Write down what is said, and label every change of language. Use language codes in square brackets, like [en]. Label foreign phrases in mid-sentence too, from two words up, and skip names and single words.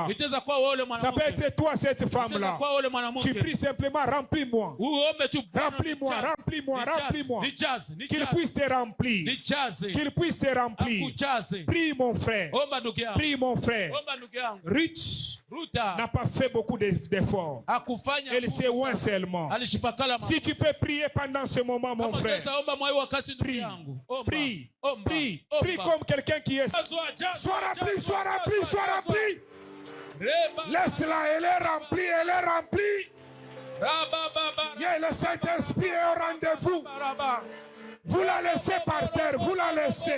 [sw] Itaweza kuwa wewe [fr] Ça peut [sw] mwanamke. [fr] être toi, cette [sw] Itaweza [fr] femme-là. [sw] kuwa wewe [fr] Tu [sw] mwanamke. [fr] pries simplement, remplis-moi. [sw] Uombe tu Bwana, [fr] Remplis-moi, [sw] nijaze. [fr] remplis-moi, [sw] Nijaze, [fr] remplis-moi. [sw] nijaze, [fr] Qu'il [sw] nijaze. [fr] puisse te remplir. [sw] Nijaze. [fr] Qu'il puisse te remplir. [sw] Akujaze. [fr] Prie, mon frère. [sw] Omba ndugu yangu. [fr] Prie, mon frère. [sw] Omba ndugu yangu. Ruth Ruta [fr] n'a pas fait beaucoup d'efforts. [sw] akufanya [fr] Elle s'est oint seulement. [sw] alishipakala [fr] Si tu peux prier pendant ce moment, mon [sw] Kama [fr] frère, [sw] utaweza omba mwa hii wakati ndugu [fr] prie, [sw] yangu. Omba. [fr] prie, [sw] Omba. [fr] prie, [sw] Omba. [fr] prie comme quelqu'un qui est. [sw] Jazwa, jazwa, [fr] Sois rempli, [sw] jazwa, [fr] sois rempli, [sw] jazwa, [fr] sois [sw] jazwa. [fr] rempli. Reba, Laisse-la, elle est remplie, elle est remplie. rabababa, Yeah, le Saint-Esprit est au rendez-vous. baraba. Vous la laissez par terre, vous la laissez.